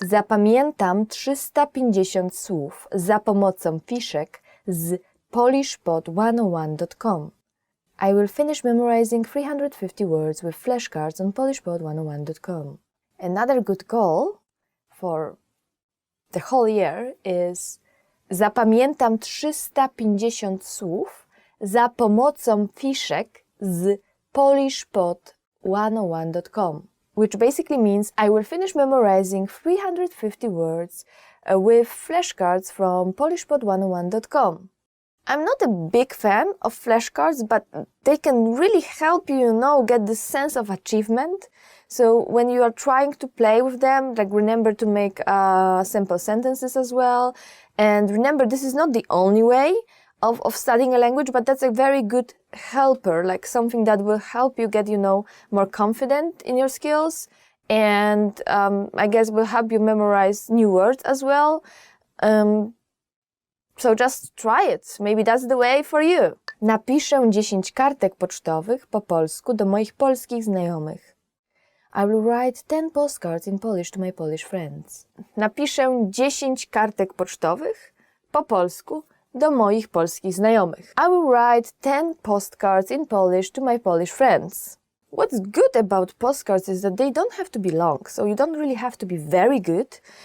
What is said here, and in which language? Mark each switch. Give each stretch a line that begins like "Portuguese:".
Polish: Zapamiętam 350 słów za pomocą fiszek z polishpod101.com.
English: I will finish memorizing 350 words with flashcards on polishpod101.com. Another good goal for the whole year is
Polish: zapamiętam 350 słów za pomocą fiszek z polishpod101.com,
English: which basically means I will finish memorizing 350 words with flashcards from polishpod101.com. I'm not a big fan of flashcards, but they can really help you, get this sense of achievement. So when you are trying to play with them, remember to make simple sentences as well. And remember, this is not the only way of studying a language, but that's a very good helper, something that will help you get, more confident in your skills. And I guess will help you memorize new words as well. So just try it. Maybe that's the way for you.
Polish: Napiszę 10 kartek pocztowych po polsku do moich polskich znajomych.
English: I will write 10 postcards in Polish to my Polish friends.
Polish: Napiszę 10 kartek pocztowych po polsku do moich polskich znajomych.
English: I will write 10 postcards in Polish to my Polish friends. What's good about postcards is that they don't have to be long, so you don't really have to be very good.